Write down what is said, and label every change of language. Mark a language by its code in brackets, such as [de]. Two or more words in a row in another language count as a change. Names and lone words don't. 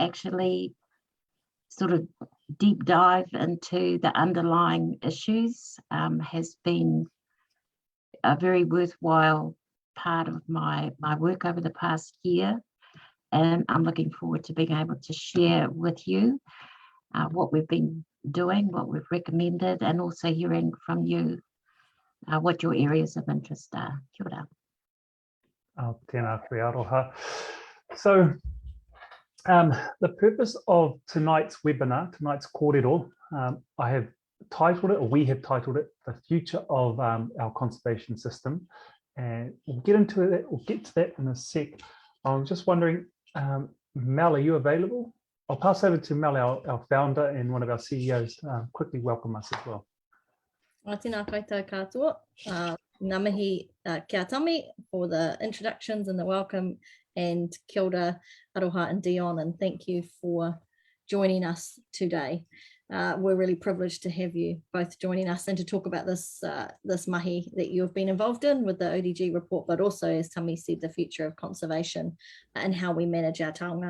[en] actually sort of deep dive into the underlying issues has been a very worthwhile part of my work over the past year, and I'm looking forward to being able to share with you what we've been doing, what we've recommended, and also hearing from you what your areas of interest are. [mi] Kia ora. Tēnā koe aroha. [en] So, the purpose of tonight's webinar, tonight's kōrero, I have titled it, or we have titled it, The Future of our Conservation System. And we'll get into that, we'll get to that in a sec. I'm just wondering, Mel, are you available? I'll pass over to Mel, our founder and one of our CEOs, quickly welcome us as well. [mi] Tēnā koutou katoa. Ngā mihi kia tame [en] for the introductions and the welcome, and [mi] kia ora [en] Aroha and Dion, and thank you for joining us today. we're really privileged to have you both joining us and to talk about this mahi that you have been involved in with the ODG report, but also, as Tami said, the future of conservation and how we manage our taonga.